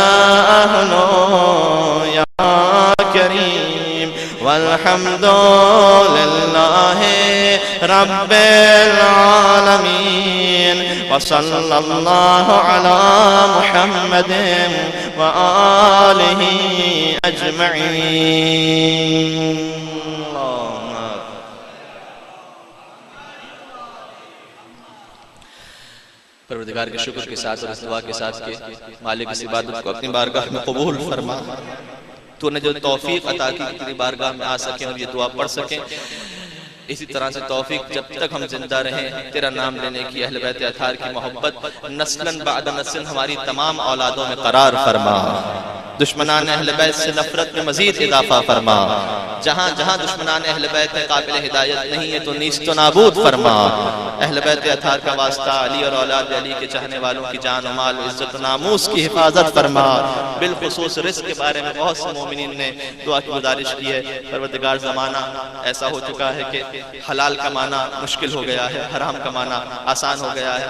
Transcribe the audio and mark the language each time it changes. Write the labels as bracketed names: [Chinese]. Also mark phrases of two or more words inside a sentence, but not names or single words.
[Arabic] أهله يا كريم والحمد لله رب العالمين وصلى الله على محمد وآله أجمعين. [Urdu] پروردگار کے شکر کے ساتھ اور اس دعا کے ساتھ کہ مالک اس عبادت کو اپنی بارگاہ میں قبول فرما. تو نے جو توفیق عطا کی کہ تیری بارگاہ میں آ سکیں اور یہ دعا پڑھ سکیں، اسی طرح سے توفیق جب تک ہم زندہ رہیں تیرا نام لینے کی، اہل بیت اطہار کی محبت نسلاً بعد نسل ہماری تمام اولادوں میں قرار فرما. دشمنان اہل بیت سے نفرت میں مزید اضافہ فرما. جہاں جہاں دشمنان اہل بیت میں قابل ہدایت نہیں ہے تو نیست و نابود فرما. اہل بیت اطہار کا واسطہ علی اور اولاد علی کے چاہنے والوں کی جان و مال و عزت و ناموس کی حفاظت فرما. بالخصوص رزق کے بارے میں بہت سے مومنین نے دعا کی گزارش کی ہے. پروردگار زمانہ ایسا ہو چکا ہے کہ حلال کمانا مشکل ہو گیا ہے، حرام کمانا آسان ہو گیا ہے.